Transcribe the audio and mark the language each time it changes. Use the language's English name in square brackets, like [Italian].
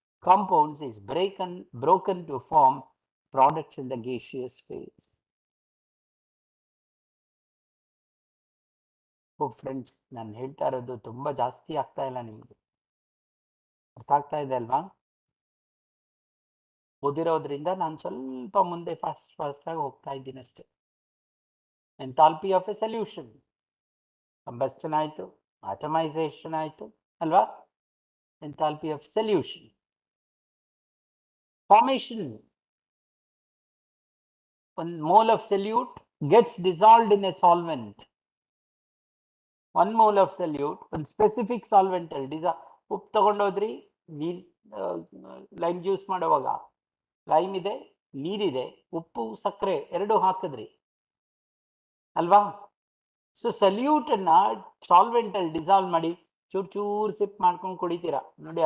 [English] compounds is broken to form products in the gaseous phase. [Kannada] Friends, ನಾನು ಹೇಳ್ತಾ ಇರೋದು ತುಂಬಾ ಜಾಸ್ತಿ ಆಗ್ತಾ ಇಲ್ಲ, ನಿಮ್ಗೆ ಅರ್ಥ ಆಗ್ತಾ ಇದೆ ಅಲ್ವಾ? ಓದಿರೋದ್ರಿಂದ ನಾನು ಸ್ವಲ್ಪ ಮುಂದೆ ಫಾಸ್ಟ್ ಆಗಿ ಹೋಗ್ತಾ ಇದ್ದೀನಿ ಅಷ್ಟೇ. Enthalpy of A solution, combustion ಆಯ್ತು, ಆಟಮೈಸೇಷನ್ ಆಯ್ತು ಅಲ್ವಾ? [English] Enthalpy of solution, formation. One mole of solute gets dissolved in a solvent. 1 mole of solute, [Kannada] ಒಂದು ಸ್ಪೆಸಿಫಿಕ್ ಸಾಲ್ವೆಂಟ್ ಅಲ್ಲಿ ಉಪ್ಪು ತಗೊಂಡೋದ್ರಿ, ನೀರ್ ಲೈಮ್ ಜ್ಯೂಸ್ ಮಾಡುವಾಗ ಲೈಮ್ ಇದೆ, ನೀರಿದೆ, ಉಪ್ಪು ಸಕ್ಕರೆ ಎರಡು ಹಾಕಿದ್ರಿ ಅಲ್ವಾ? ಸೊ ಸಲ್ಯೂಟ್ ಅನ್ನ ಸಾಲ್ವೆಂಟ್ ಅಲ್ಲಿ ಡಿಸಾಲ್ವ್ ಮಾಡಿ ಚೂರ್ ಸಿಪ್ ಮಾಡ್ಕೊಂಡು ಕುಡಿತೀರಾ ನೋಡಿ.